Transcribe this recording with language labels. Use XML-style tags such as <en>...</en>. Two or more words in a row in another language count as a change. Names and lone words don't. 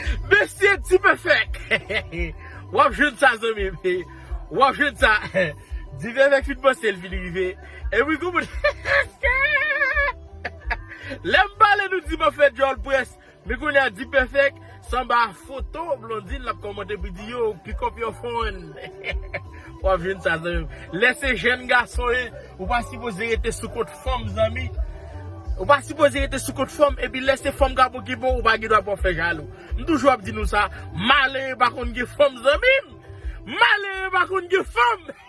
<ht>Mesye Ti Pefèk. W ap jwenn sa, zanmi. W ap jwenn sa. Ti Pefèk fin pòse l vin rive. E mwen kou moun. Lè m pale nou Ti Pefèk, Joel Press. Mwen kou nou Ti Pefèk. San ba foto, Blondine l ap kòmante pou di yo,</ht> <en>pick up your phone.</en> <ht>W ap jwenn sa, zanmi. Lè se jèn gason, e, ou pa sipoze rete sou kote fanm, zanmi. Ou pa sipoze rete sou kote fanm, epi lè se fanm ka pou ki bon, ou pa ki dwa pou fè jalou. M toujou ap di nou sa, malè pa konn gen fanm, zanmi. Malè pa konn gen fanm.</ht>